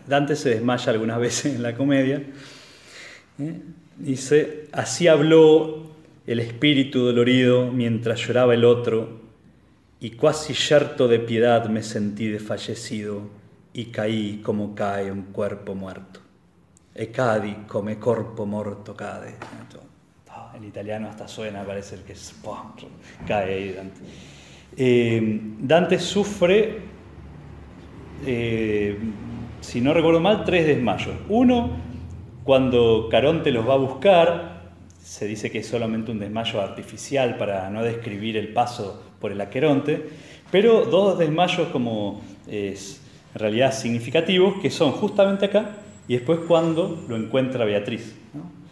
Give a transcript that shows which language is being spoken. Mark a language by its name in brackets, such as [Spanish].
[Spanish] Dante se desmaya algunas veces en la comedia. Dice, así habló el espíritu dolorido mientras lloraba el otro, y cuasi yerto de piedad me sentí desfallecido y caí como cae un cuerpo muerto. [Italian] E cadi come corpo morto cade. [Spanish] El italiano hasta suena, parece que es ¡pum! Cae ahí Dante. Dante sufre, si no recuerdo mal, tres desmayos. Uno, cuando Caronte los va a buscar, se dice que es solamente un desmayo artificial para no describir el paso por el Aqueronte, pero dos desmayos como es en realidad significativos, que son justamente acá y después cuando lo encuentra Beatriz, ¿no?